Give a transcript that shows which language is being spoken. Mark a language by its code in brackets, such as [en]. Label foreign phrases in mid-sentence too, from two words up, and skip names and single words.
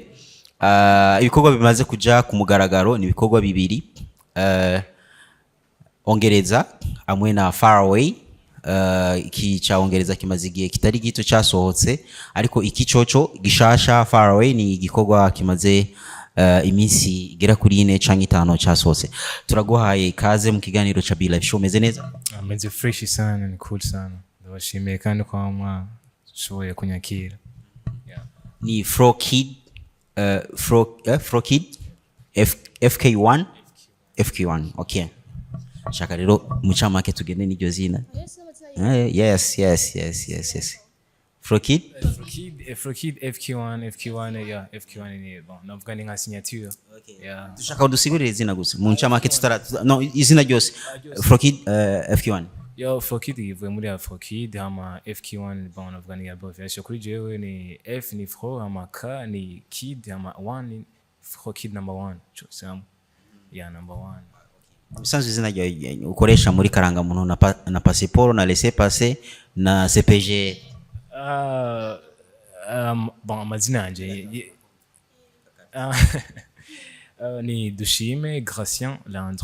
[rn] Ibikorwa bimaze kuja ku mugaragaro ni ibikorwa bibiri, Ongereza amwe na Far Away. Iki cyongereza kimaze igihe kitari gito cyasohotse, ariko iki coco gishasha Far Away ni igikorwa kimaze iminsi igera kuri 4 canke 5 cyasohotse. Turaguhaye kaze mu kiganiro cha Be Live Show. Meze neza? Ameze fresh sana, ni cool sana. Ndabashimiye kandi kwa mwa shoboye kunyakira. Ni FROKID FROKID FK1 FK1. Okay, shaka rero mucamake tugende n'iryo zina. [en] Yes. FROKID FK1 [rn] yeah, FK1 ni bon. Navuga ni nka signature. [en] Yeah. [rn] Dushaka udusigurire izina gusa. Mu ncamake no izina ryose. FROKID FK1. Yo, FROKID ivuye muri FROKID hama FK1 bon navuga ni abbreviation kuri jewe ni F ni Fro hama K ni Kid hama 1 ni FROKID number 1. [en] Chosam. Yeah, number 1. [rn] Bisanzwe izina ryawe ukoresha muri karanga muntu na passeport na [fr] laisser passer [rn] na CPG. Bon amazina yanje ni Dushime Gracien Landre.